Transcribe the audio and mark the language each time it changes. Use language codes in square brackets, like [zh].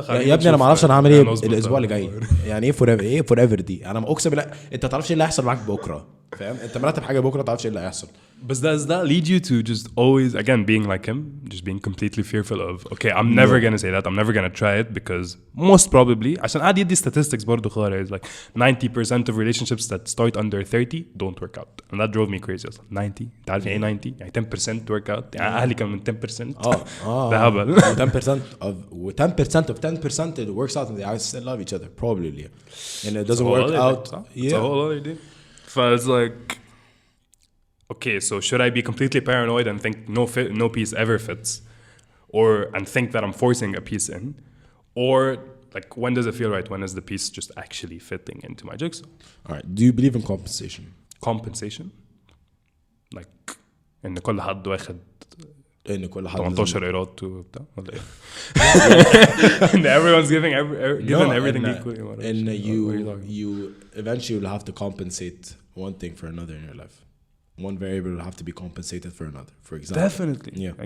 [ar] يا ابني انا ما اعرفش انا هعمل ايه الاسبوع اللي جاي. يعني ايه forever دي انا اقسم بالله انت ما تعرفش ايه اللي هيحصل معاك بكره فاهم انت مرتب حاجه بكره ما تعرفش ايه اللي هيحصل. [en] But does that lead you to just always, again, being like him, just being completely fearful of, okay, I'm never gonna say that, I'm never gonna try it because most probably, [ar] عشان قاعد يدي statistics برضو خارج, [en] is like 90% of relationships that start under 30 don't work out. And that drove me crazy. [ar] 90, انت عارف يعني 90 يعني 10% [en] work out. [ar] يعني اهلي كانوا من 10%. ده هبل. [en] 10% of 10% it works out and they still love each other probably. And it doesn't work out. It's a whole other thing. So it's like, okay, so should I be completely paranoid and think no piece ever fits, and think that I'm forcing a piece in, or like when does it feel right? When is the piece just actually fitting into my jigsaw? All right. Do you believe in compensation? [ar] Compensation, like إن كل حد واخد إن كل حد 18 قيراط وبتاع ولا إيه؟ [en] Everyone's giving everything equally. And you eventually will have to compensate one thing for another in your life. One variable will have to be compensated for another. For example, definitely. Yeah.